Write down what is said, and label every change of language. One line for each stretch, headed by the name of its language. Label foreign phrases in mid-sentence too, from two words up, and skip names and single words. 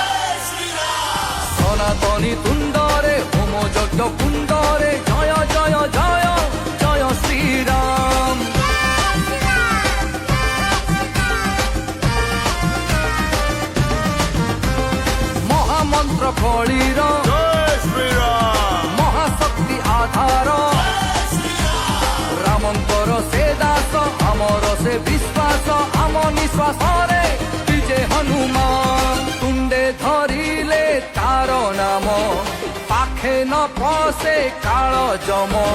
Odia: ସନାତନୀ ତୁଣ୍ଡରେ ହୋମ ଯଜ୍ଞ କୁଣ୍ଡରେ ଜୟ ଜୟ ଜୟ ଜୟ ଶ୍ରୀରାମ ମହାମନ୍ତ୍ର କଳିର
Hindi: जय श्री राम।
Odia: ମହାଶକ୍ତି ଆଧାର ରାମଙ୍କର ସେ ଦାସ ଆମର ସେ ବିଶ୍ୱାସ ଆମ ନିଶ୍ୱାସରେ ବିଜେ ହନୁମାନ ତୁଣ୍ଡେ ଧରିଲେ ତାର ନାମ ପାଖେ ନ ପଶେ କାଳ ଜମ